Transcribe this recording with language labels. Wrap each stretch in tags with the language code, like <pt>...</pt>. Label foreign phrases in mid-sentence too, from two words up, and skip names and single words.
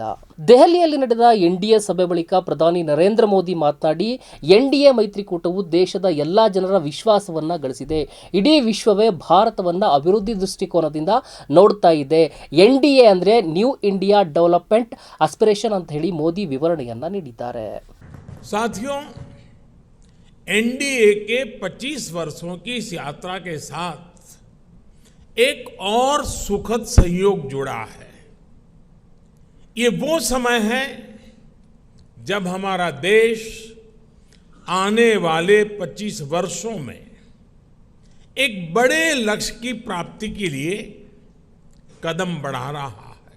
<kn>ದೆಹಲಿಯಲ್ಲಿ ನಡೆದ ಎನ್ಡಿಎ ಸಭೆ ಬಳಿಕ ಪ್ರಧಾನಿ ನರೇಂದ್ರ ಮೋದಿ ಮಾತನಾಡಿ, ಎನ್ಡಿಎ ಮೈತ್ರಿಕೂಟವು ದೇಶದ ಎಲ್ಲಾ ಜನರ ವಿಶ್ವಾಸವನ್ನ ಗಳಿಸಿದೆ. ಇಡೀ ವಿಶ್ವವೇ ಭಾರತವನ್ನ ಅಭಿವೃದ್ಧಿ ದೃಷ್ಟಿಕೋನದಿಂದ ನೋಡ್ತಾ ಇದೆ. ಎನ್ಡಿಎ ಅಂದ್ರೆ</kn> <en>New India Development Aspiration</en> <kn>ಅಂತ ಹೇಳಿ ಮೋದಿ ವಿವರಣೆಯನ್ನ ನೀಡಿದ್ದಾರೆ.</kn> <hi>साथियों, एनडीए के 25 वर्षों की इस यात्रा के साथ एक और सुखद संयोग जुड़ा है. ये वो समय है जब हमारा देश आने वाले 25 वर्षों में एक बड़े लक्ष्य की प्राप्ति के लिए कदम बढ़ा रहा है.</hi>